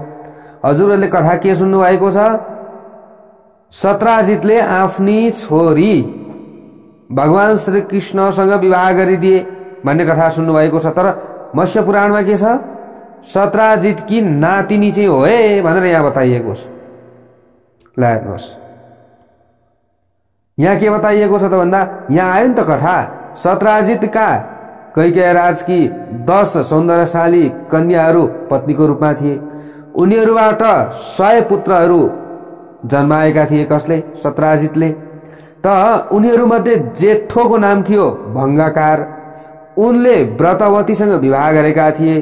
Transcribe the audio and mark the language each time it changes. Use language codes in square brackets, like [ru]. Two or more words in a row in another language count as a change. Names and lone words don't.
[ne] हजुरहरूले कथा के सुन्नु भएको छ? सत्राजितले आफ्नी छोरी भगवान श्रीकृष्णसँग विवाह गरिदिए भन्ने कथा सुन्नु भएको छ। तर मत्स्य पुराणमा के छ? सत्राजित की नातिनी चाहिँ हो है भनेर यहाँ बताइएको छ। ल हेर्नुहोस्, यहाँ के बताइएको छ त भन्दा, यहाँ आयो नि त कथा, सत्राजितका कैकेयी राज की 10 सौन्दर्यशाली कन्याहरू पत्नीको रूपमा थिए। उनीहरूबाट 100 पुत्रहरू जन्माएका थिए। कसले? सत्राजितले। त उनीहरूमध्ये जेठोको नाम थियो भङ्गकार। उनले व्रतवतीसँग विवाह गरेका थिए।